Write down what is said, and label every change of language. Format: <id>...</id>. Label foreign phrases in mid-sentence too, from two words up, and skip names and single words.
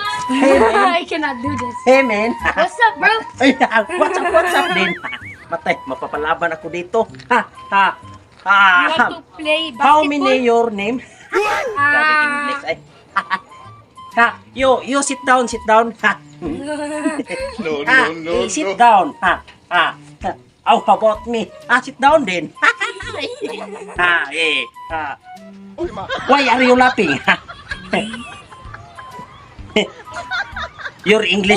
<en>Hey, man. I cannot do this. Hey, man. What's up, bro? Ay,</en> <tl>what's up din? Matay, mapapalaban ako dito. Ha, ha, ha.</tl> <en>You want to play basketball? How many your name?</en> <tl>Grabe English ay. Ha,</tl> <en>you sit down. Ha. Sit down. Ha. How about me? Sit down din. Why are you laughing? Your English.</en>